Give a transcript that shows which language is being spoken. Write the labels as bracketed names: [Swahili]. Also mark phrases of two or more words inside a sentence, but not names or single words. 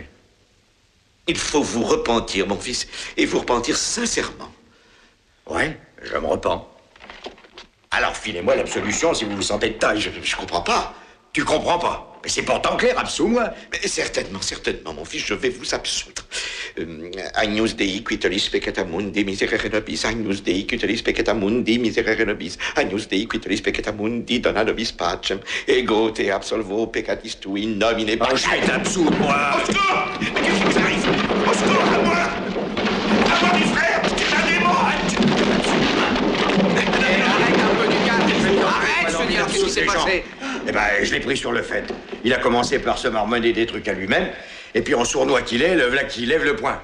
[French] Il faut vous repentir, mon fils, et vous repentir sincèrement. Ouais, je me repens. Alors filez-moi l'absolution si vous vous sentez de taille. Je comprends pas. Tu comprends pas? Mais c'est pourtant clair, absous-moi. Mais certainement, mon fils, je vais vous absoudre. [Latin] Agnus Dei quitolis peccata mundi miserere nobis, Agnus Dei quitolis peccata mundi miserere nobis, Agnus Dei quitolis peccata mundi dona nobis pacem, ego te absolvo peccatis tui in nomine Patris. [French] Je vais t'absoudre, moi. Au secours! Mais qu'est-ce qui vous arrive? Au secours, à moi! À moi, mes frères! C'est un démon! Arrête un peu du calme. Arrête, je veux dire, qu'est-ce qui s'est passé? Eh ben, je l'ai pris sur le fait. Il a commencé par se marmonner des trucs à lui-même, et puis en sournois qu'il est, le voilà qui lève le poing.